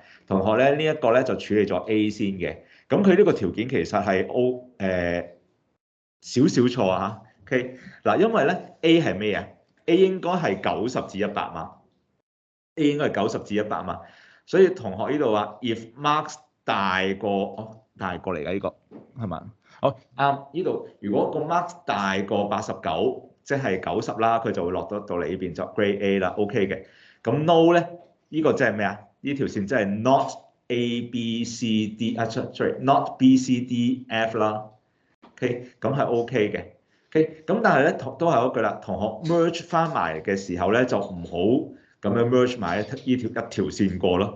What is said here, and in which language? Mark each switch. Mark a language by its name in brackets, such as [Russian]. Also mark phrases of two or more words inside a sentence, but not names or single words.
[Cantonese] 同學咧呢一個咧就處理咗 A 先嘅。咁佢呢個條件其實係少少錯啊 OK， 嗱，因為咧 A 係咩啊 ？A 應該係90至100嘛。A 應該係90至100嘛。所以同學呢度話 [English] if marks [Cantonese] 大過大過嚟㗎呢個係嘛？好啱呢度，如果個 marks 大過89，即係90啦，佢就會落到嚟呢邊就 [English] grade A [Cantonese] 啦 ，OK 嘅。咁 no 咧，呢個即係咩啊？呢條線即係 [English] not A、B、C、D [Cantonese] 啊 ，sorry， [English] not B、C、D、F [Cantonese] 啦。OK， 咁係 OK 嘅。OK， 咁但係咧都係嗰句啦，同學 merge 翻埋嘅時候咧就唔好咁樣 merge 埋一條線過咯。